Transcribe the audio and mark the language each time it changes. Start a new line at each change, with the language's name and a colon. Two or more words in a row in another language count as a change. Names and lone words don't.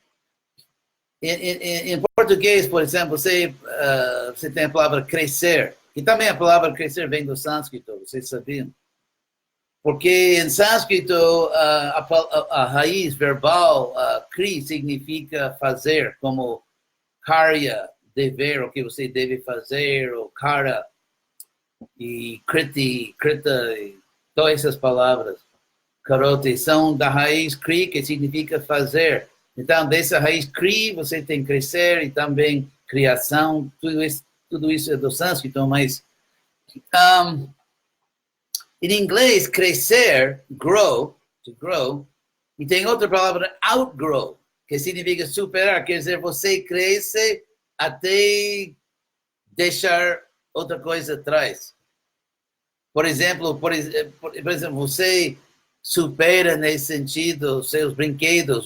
Portuguese: Em português, por exemplo, você tem a palavra crescer, e também a palavra crescer vem do sânscrito, vocês sabiam? Porque em sânscrito, a raiz verbal, kri, significa fazer, como karya, dever, o que você deve fazer, ou kara, e kriti, krita, e todas essas palavras, karoti, são da raiz kri, que significa fazer. Então, dessa raiz kri, você tem crescer e também criação, tudo isso é do sânscrito, mas em inglês, crescer,
English: grow, to grow,
Portuguese: e tem outra palavra, outgrow, que significa superar, quer dizer, você cresce até deixar outra coisa atrás. Por exemplo, você supera nesse sentido seus brinquedos.